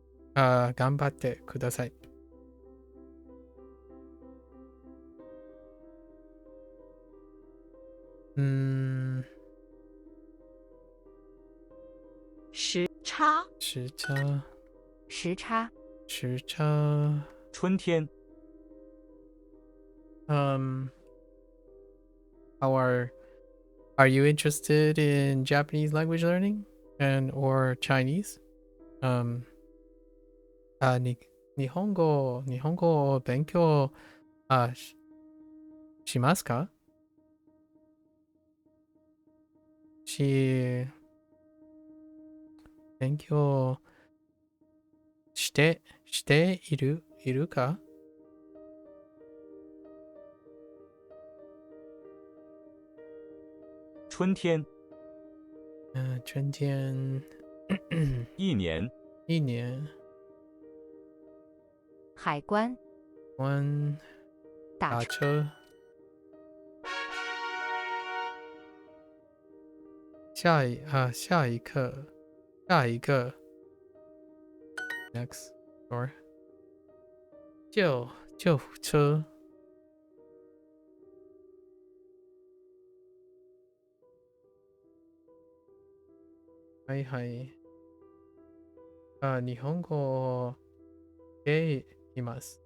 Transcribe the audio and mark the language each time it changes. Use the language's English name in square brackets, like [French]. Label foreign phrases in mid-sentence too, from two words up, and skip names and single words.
[Japanese] 頑張ってください。 [Chinese] 时差，时差，时差，时差。春天， [English] How are you interested in Japanese language learning and or Chinese? [Japanese] 日本語を勉強しますか？勉強しているか？ [Chinese] 春天，春天，一年，一年，海关，打车，下一个 ， [English] next or [Chinese] 救护车。 [Japanese] はいはい。日本語をでいます。